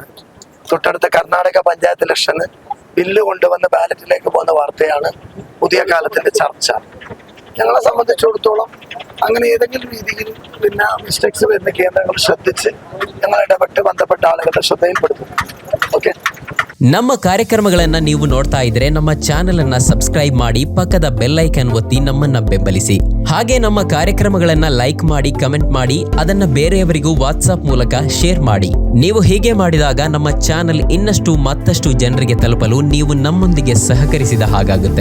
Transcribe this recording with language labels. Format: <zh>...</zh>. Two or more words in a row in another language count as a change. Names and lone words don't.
<ml>തൊട്ടടുത്ത കർണാടക പഞ്ചായത്ത് ഇലക്ഷന് ബില്ല് കൊണ്ടുവന്ന് ബാലറ്റിലേക്ക് പോകുന്ന വാർത്തയാണ് പുതിയ കാലത്തിന്റെ ചർച്ച. ഞങ്ങളെ സംബന്ധിച്ചിടത്തോളം അങ്ങനെ ഏതെങ്കിലും രീതിയിൽ മിസ്റ്റേക്സ് വരുന്ന കേന്ദ്രങ്ങൾ ശ്രദ്ധിച്ച് ഞങ്ങൾ ಇಡಪಟ್ಟು ബന്ധപ്പെട്ട ആളുകളുടെ ശ്രദ്ധയിൽപ്പെടുത്തുന്നു.</ml> <kn>ಓಕೆ. ನಮ್ಮ ಕಾರ್ಯಕ್ರಮಗಳನ್ನು ನೀವು ನೋಡ್ತಾ ಇದ್ರೆ ನಮ್ಮ ಚಾನೆಲ್ ಅನ್ನ ಸಬ್ಸ್ಕ್ರೈಬ್ ಮಾಡಿ ಪಕ್ಕದ</kn> <en>bell icon</en> <kn>ಒತ್ತಿ ನಮ್ಮನ್ನ ಬೆಂಬಲಿಸಿ. ಹಾಗೆ ನಮ್ಮ ಕಾರ್ಯಕ್ರಮಗಳನ್ನ ಲೈಕ್ ಮಾಡಿ, ಕಮೆಂಟ್ ಮಾಡಿ, ಅದನ್ನ ಬೇರೆಯವರಿಗೂ ವಾಟ್ಸ್ಆಪ್ ಮೂಲಕ ಶೇರ್ ಮಾಡಿ. ನೀವು ಹೀಗೆ ಮಾಡಿದಾಗ ನಮ್ಮ ಚಾನೆಲ್ ಇನ್ನಷ್ಟು ಮತ್ತಷ್ಟು ಜನರಿಗೆ ತಲುಪಲು ನೀವು ನಮ್ಮೊಂದಿಗೆ ಸಹಕರಿಸಿದ ಹಾಗಾಗುತ್ತೆ.</kn>